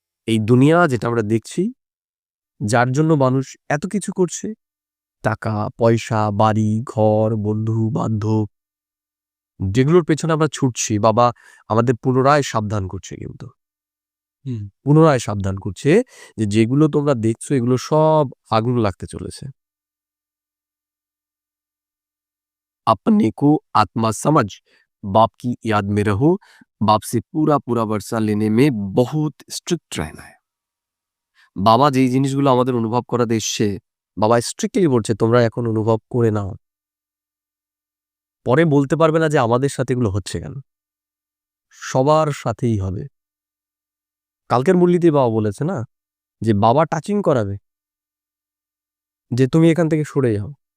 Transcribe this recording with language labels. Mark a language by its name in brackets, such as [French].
[Bangla] এই দুনিয়া যেটা আমরা দেখছি, যার জন্য মানুষ এত কিছু করছে, টাকা পয়সা, বাড়ি ঘর, বন্ধু বান্ধব, যেগুলোর পেছনে আমরা ছুটছি, বাবা আমাদের পুনরায় সাবধান করছে। কিন্তু পুনরায় সাবধান করছে যে যেগুলো তোমরা দেখছো এগুলো সব আগুন লাগতে চলেছে। [Hindi] अपने को आत्मा समझ, बाप की याद में रहो, बाप से पूरा पूरा वर्षा लेने में बहुत स्ट्रिक्ट रहना है। [Bangla] বাবা যেই জিনিসগুলো আমাদের অনুভব করাতে এসছে, বাবা স্ট্রিক্টলি বলছে তোমরা এখন অনুভব করে নাও, পরে বলতে পারবে না যে আমাদের সাথে এগুলো হচ্ছে কেন। সবার সাথেই হবে। কালকের মূল্যতে বাবা বলেছে না যে বাবা টাচিং করাবে, যে তুমি এখান থেকে সরে যাও।